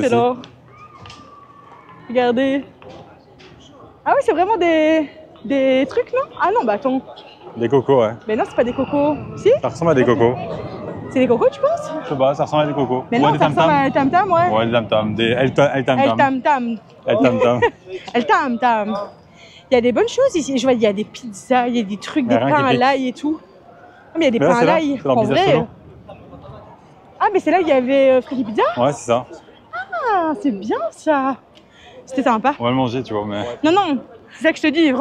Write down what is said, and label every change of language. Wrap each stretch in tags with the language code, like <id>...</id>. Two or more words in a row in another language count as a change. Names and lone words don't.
<fr>Excellent. Regardez. Ah oui, c'est vraiment des trucs, non? Ah non, bah attends. Des cocos, ouais. Mais non, c'est pas des cocos. Si? Ça ressemble à des cocos. C'est des cocos, tu penses? Je sais pas, ça ressemble à des cocos. Mais Ouais, non, des ça ressemble tam-tams. à un tam-tam, ouais. Ouais, des tam-tams. Des El El tam-tam. tam-tam. El tam-tam. El tam-tam. Il y a des bonnes choses ici. Je vois, il y a des pizzas, il y a des trucs, Il y a des rien pains qui à pique. l'ail et tout. Ah, mais il y a des Mais là, pains à c'est là, l'ail. c'est dans En Pizza vrai. Solo. Ah, mais c'est là où il y avait Friki Pizza? Ouais, c'est ça. Ah, c'est bien ça. C'était sympa. On va le manger, tu vois, mais. Non, non, c'est ça que je te dis.</fr>